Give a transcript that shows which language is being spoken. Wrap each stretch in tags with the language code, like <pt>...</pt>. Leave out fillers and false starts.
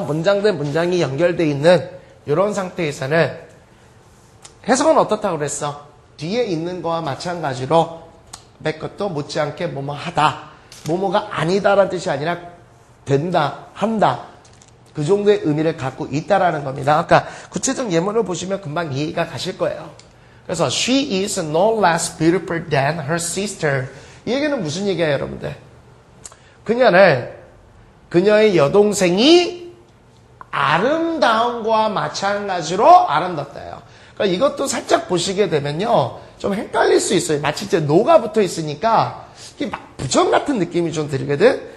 <ko>문장 대 문장이 연결되어 있는 이런 상태에서는 해석은 어떻다고 그랬어? 뒤에 있는 거와 마찬가지로 것도 못지않게 뭐뭐 하다. 뭐뭐가 아니다라는 뜻이 아니라 된다, 한다. 그 정도의 의미를 갖고 있다라는 겁니다. 아까 구체적 예문을 보시면 금방 이해가 가실 거예요. 그래서</ko> <en>she is no less beautiful than her sister.</en> <ko>이 얘기는 무슨 얘기예요, 여러분들? 그녀의 여동생이 아름다움과 마찬가지로 아름답다요. 그러니까 이것도 살짝 보시게 되면요, 좀 헷갈릴 수 있어요. 마치 이제 노가 붙어 있으니까 이게 막 부정 같은 느낌이 좀 들거든.</ko>